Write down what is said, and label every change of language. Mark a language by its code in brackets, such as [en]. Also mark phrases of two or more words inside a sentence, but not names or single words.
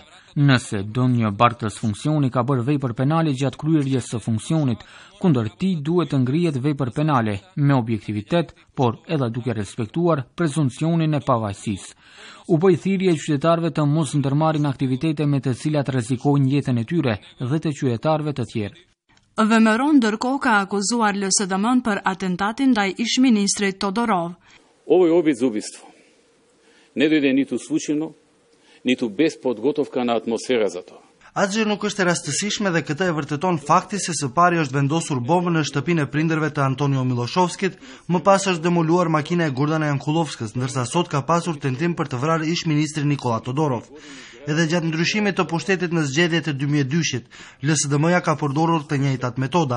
[sq] Nëse ndonjë bartës funksioni ka bërë vepër penale gjatë kryerjes së funksionit, kundër tij duhet të ngrihet vepër penale me objektivitet, por edhe duke respektuar prezumpcionin e pavajësisë. U bë thirrje qytetarëve të mos ndërmarrin aktivitete me të cilat rrezikojnë jetën e tyre dhe të qytetarëve të tjerë. VMRO ndërkohë ka akuzuar LSDM-n për atentatin ndaj ish-ministrit Todorov. [mk] Овој обид за убиство не дојде ниту случајно, ниту без подготовка на атмосфера за тоа. [sq] Atë nuk është e rastësishme dhe këtë e vërteton fakti se së pari është vendosur bombë në shtëpinë e prindërve të Antonio Miloshovskit, më pas është demoluar makina e Gordana Jankulovskës, ndërsa sot ka pasur tentim për të vrarë ish-ministrin Nikola Todorov. Edhe gjatë ndryshimit të pushtetit në zgjedhjet e 2002-shit, LSDM-ja ka përdorur të njëjtat metoda.